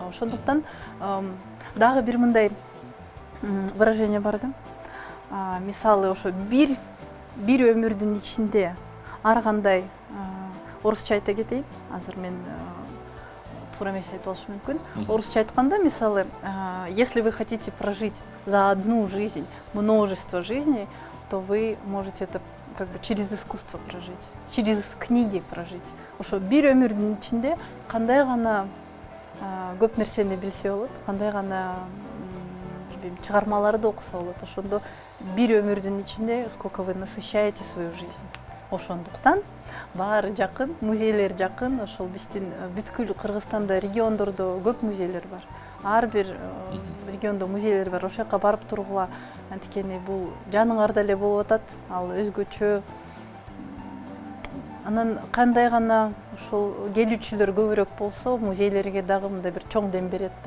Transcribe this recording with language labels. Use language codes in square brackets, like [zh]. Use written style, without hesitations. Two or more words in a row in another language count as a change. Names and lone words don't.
[ky] Ошондуктан дагы бир мындай выражение бар да. Мисалы ошо бир өмүрдүн ичинде ар кандай, орусча айта кетейин, азыр мен туура эмес айтып алышым мүмкүн. Орусча айтканда, мисалы, [ru] если вы хотите прожить за одну жизнь множество жизней, то вы можете это как бы через искусство прожить, через книги прожить. [ky] Ошо бир өмүрдүн ичинде кандай гана көп нерсени билсе болот, кандай гана билбейм, чыгармаларды окуса болот. Ошондо бир өмүрдүн ичинде [ru] сколько вы насыщаете свою жизнь. [ky] Ошондуктан баары жакын, музейлер жакын. Ошол биздин бүткүл Кыргызстанда, региондордо көп музейлер бар. Ар бир региондо музейлер бар. Ошол жака барып тургула. Анткени бул жаныңарда эле болуп атат. Ал өзгөчө. Анан кандай гана ошол келүүчүлөр көбүрөөк болсо, музейлерге дагы мындай бир чоң дем берет да.